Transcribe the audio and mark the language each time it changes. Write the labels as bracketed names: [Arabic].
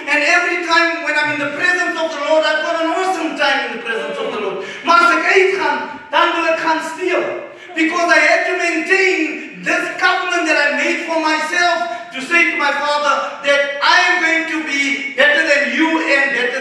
[English] And every time when I'm in the presence of the Lord, I've got an awesome time in the presence of the Lord. [Afrikaans] Maar as ek uitgaan, dan wil ek gaan steel. [English] Because I had to maintain this covenant that I made for myself to say to my father that I am going to be better than you and